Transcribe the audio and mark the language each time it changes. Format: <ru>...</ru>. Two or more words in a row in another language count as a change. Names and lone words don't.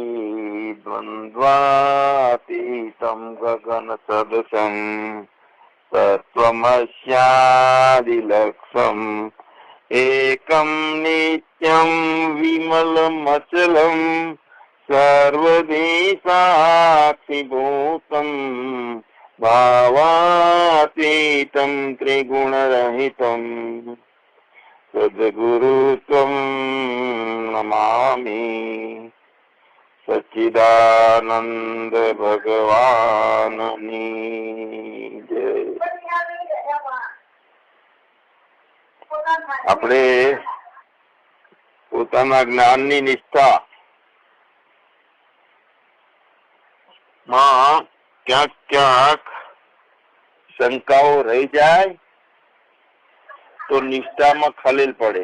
<sa>द्वन्द्वातीतं गगनसदृशं तत्त्वमस्यादिलक्ष्यम् एकं नित्यं विमलमचलं सर्वधी साक्षिभूतम् भावातीतं त्रिगुणरहितं सद्गुरुत्वं नमामि।</sa> <gu>સચ્ચિદાનંદ ભગવાનની જય। આપણે પોતાના જ્ઞાનની નિષ્ઠામાં ક્યાંક શંકાઓ રહી જાય તો નિષ્ઠામાં ખલેલ પડે.</gu>